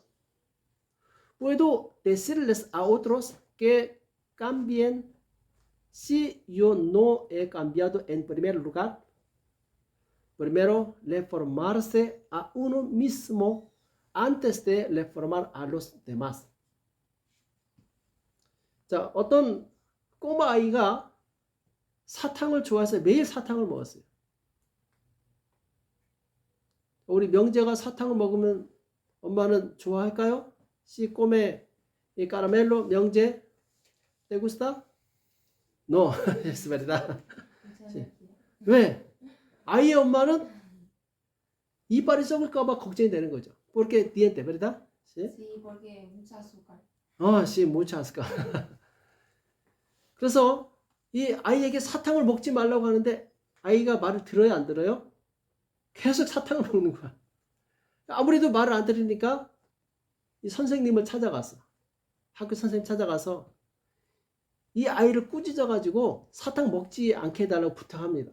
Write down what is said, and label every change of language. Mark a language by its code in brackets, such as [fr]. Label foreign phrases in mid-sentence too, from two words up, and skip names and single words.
[es] ¿Puedo decirles a otros que cambien si yo no he cambiado en primer lugar? Primero, reformarse a uno mismo antes de reformar a los demás. [ko] 자, 어떤 꼬마 아이가 사탕을 좋아해서 매일 사탕을 먹었어요. 우리 명재가 사탕을 먹으면 엄마는 좋아할까요? [es] Si come caramelo, 명재, ¿te gusta? No, es verdad. [ko] 왜? 아이의 엄마는 이빨이 썩을까봐 걱정이 되는 거죠. [es] Porque diente, ¿verdad? Sí, porque mucha azúcar. sí, mucha azúcar. [ko] 그래서 이 아이에게 사탕을 먹지 말라고 하는데 아이가 말을 들어요, 안 들어요? 계속 사탕을 먹는 거야. 아무래도 말을 안 들으니까 이 선생님을 찾아갔어. 학교 선생님 찾아가서 이 아이를 꾸짖어 가지고 사탕 먹지 않게 해달라고 부탁합니다.